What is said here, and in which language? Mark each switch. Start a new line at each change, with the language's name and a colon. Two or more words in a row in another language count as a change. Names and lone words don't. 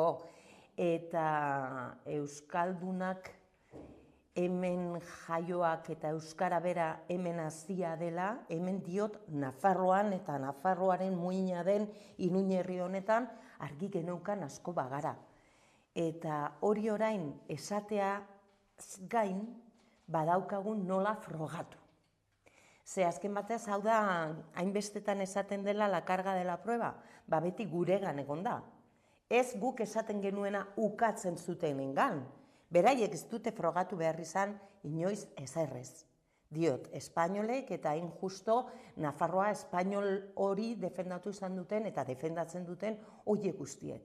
Basque: Eta euskaldunak hemen jaioak eta euskara bera hemen hazia dela, hemen diot Nafarroan eta Nafarroaren muina den Iruñerri honetan argi geneukan asko bagara. Eta hori orain esatea gain badaukagun nola frogatu. Ze azken batez, hau da, hainbestetan esaten dela
Spanish: la carga de la prueba,
Basque: beti guregan egon da. Ez guk esaten genuena ukatzen zutenengan. Beraiek ez dute frogatu behar izan inoiz ezerrez. Diot, espainolek eta hain justo Nafarroa espainol hori defendatu izan duten eta defendatzen duten horiek guztiek.